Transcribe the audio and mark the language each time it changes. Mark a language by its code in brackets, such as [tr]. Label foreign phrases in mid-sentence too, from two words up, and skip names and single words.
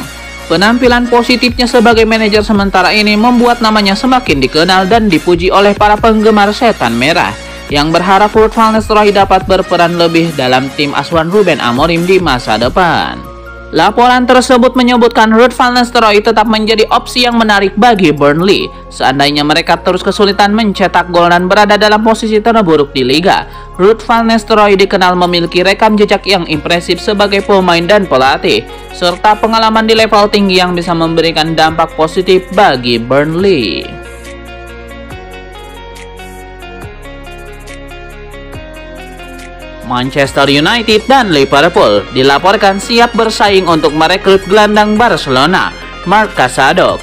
[id] Penampilan positifnya sebagai manajer sementara ini membuat namanya semakin dikenal dan dipuji oleh para penggemar Setan Merah yang berharap Ruud van Nistelrooy dapat berperan lebih dalam tim asuhan Ruben Amorim di masa depan. Laporan tersebut menyebutkan Ruud van Nistelrooy tetap menjadi opsi yang menarik bagi Burnley seandainya mereka terus kesulitan mencetak gol dan berada dalam posisi terburuk di liga. Ruud van Nistelrooy dikenal memiliki rekam jejak yang impresif sebagai pemain dan pelatih serta pengalaman di level tinggi yang bisa memberikan dampak positif bagi Burnley. Manchester United dan Liverpool dilaporkan siap bersaing untuk merekrut gelandang Barcelona, Marc Casado.